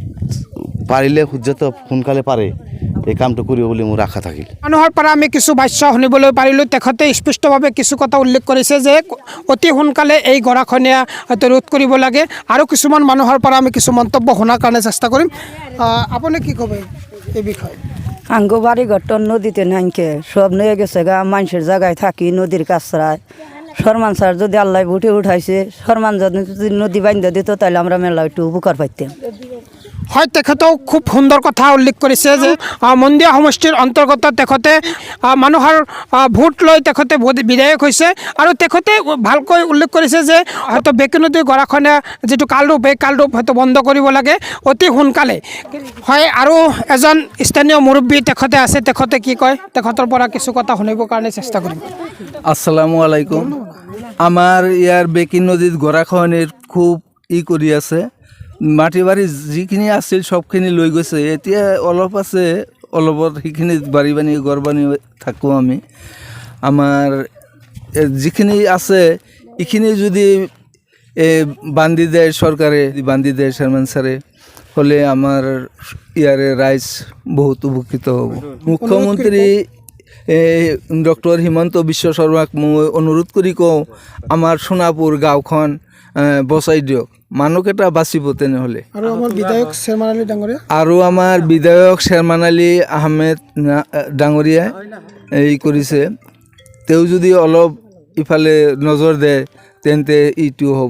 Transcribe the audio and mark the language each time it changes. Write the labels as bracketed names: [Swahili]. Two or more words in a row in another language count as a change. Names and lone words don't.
[Assamese] পাৰিলে যত সোনকালে পাৰে এই কামটো কৰিব বুলি মোৰ আশা থাকিল। মানুহৰ পৰা আমি কিছু ভাষ্য শুনিবলৈ পাৰিলোঁ। তেখেতে স্পষ্টভাৱে কিছু কথা উল্লেখ কৰিছে যে অতি সোনকালে এই গৰাখহনীয়া হয়তো ৰোধ কৰিব লাগে। আৰু কিছুমান মানুহৰ পৰা আমি কিছু মন্তব্য শুনাৰ কাৰণে চেষ্টা কৰিম। আপুনি কি ক'ব এই বিষয়ে? [Bangla] আঙ্গো বাড়ি ঘরটা নদীতে নাইকে, সব নিয়ে গেছে গা, মানুষের জায়গায় থাকি নদীর কাছড়ায়। সরমান স্যার যদি আল্লাহ উঠে উঠাইছে, সরমান যদি নদী বান্ধা দিত, তাহলে আমরা মেলা একটু উপকার পাইতাম। [Assamese] হয়, তেখেতেও খুব সুন্দৰ কথা উল্লেখ কৰিছে যে মন্দিয়া সমষ্টিৰ অন্তৰ্গত তেখেতে মানুহৰ ভোট লৈ তেখেতে বিধায়ক হৈছে। আৰু তেখেতে ভালকৈ উল্লেখ কৰিছে যে হয়তো বেকী নদীৰ গৰাখহনীয়া যিটো কালৰূপ, এই কালৰূপ হয়তো বন্ধ কৰিব লাগে অতি সোনকালে। হয়, আৰু এজন স্থানীয় মুৰব্বী তেখেতে আছে, তেখেতে কি কয় তেখেতৰ পৰা কিছু কথা শুনিবৰ কাৰণে চেষ্টা কৰিম। [Arabic] السلام عليكم. [Assamese] আমার ইয়ার বেকী নদীত গৰাখহনীৰ খুব কৰি আছে। মাটি বাৰী যিখিনি আছিল সবখিনি লৈ গৈছে। এতিয়া অলপ আছে, অলপত সেইখিনি বাৰী বানি ঘৰ বানি থাকোঁ আমি। আমাৰ যিখিনি আছে এইখিনি যদি বান্ধি দেয় চৰকাৰে, বান্ধি দেয় চেয়ারম্যান স্যারে, হলে আমার ইয়ারে রাইজ বহুত উপকৃত হ'ব। মুখ্যমন্ত্রী ডক্টর হিমন্ত বিশ্ব শৰ্মাক মই অনুৰোধ কৰি কওঁ, আমাৰ সোনাপুৰ গাঁওখন বচাই দিয়ক, মানুহকেইটা বাচিব তেনেহ'লে। আৰু আমাৰ বিধায়ক শ্বেৰমান আলী ডাঙৰীয়া, আৰু আমাৰ বিধায়ক শ্বেৰমান আলী আহমেদ ডাঙৰীয়াই এই কৰিছে, তেওঁ যদি অলপ ইফালে নজৰ দিয়ে তেন্তে এইটো হ'ব।